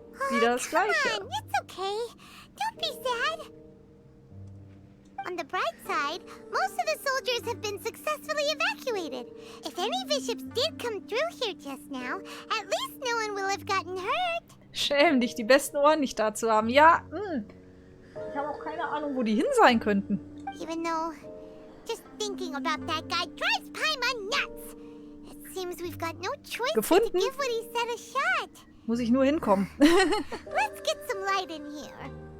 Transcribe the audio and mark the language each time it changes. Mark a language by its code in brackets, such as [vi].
[de] Wieder das Gleiche. [en] Come on, it's okay. Don't be sad. On the bright side, most of the soldiers have been successfully evacuated. If any bishops did come through here just now, at least no one will have gotten hurt. [de] Schäm dich, die besten Ohren nicht da zu haben. Ja, ich habe auch keine Ahnung, wo die hin sein könnten. [en] Even though, just thinking about that guy drives Paimon nuts. It seems we've got no choice but to [de] Gefunden? [en] give what he said a shot. [de] Muss ich nur hinkommen. [en] Let's get some light in here.